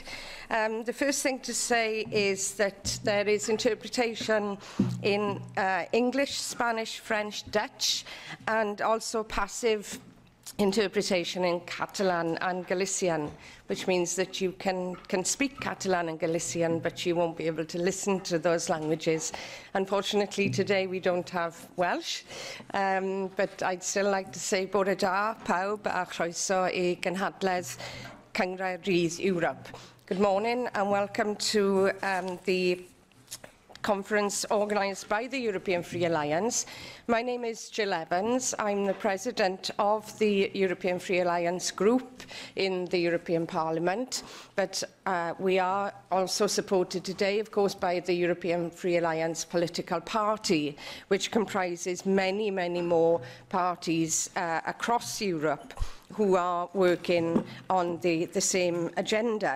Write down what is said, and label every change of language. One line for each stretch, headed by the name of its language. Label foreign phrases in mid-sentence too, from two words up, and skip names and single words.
English: The first thing to say is that there is interpretation in English, Spanish, French, Dutch, and also passive interpretation in Catalan and Galician, which means that you can speak Catalan and Galician, but you won't be able to listen to those languages. Unfortunately, today we don't have Welsh, but I'd still like to say
Welsh: bore da, pawb, a chroeso I gynhadledd Cyngor Rydd Europe.
English: Good morning and welcome to the conference organised by the European Free Alliance. My name is Jill Evans. I'm the President of the European Free Alliance group in the European Parliament, but we are also supported today, of course, by the European Free Alliance political party, which comprises many, many more parties across Europe who are working on the same agenda.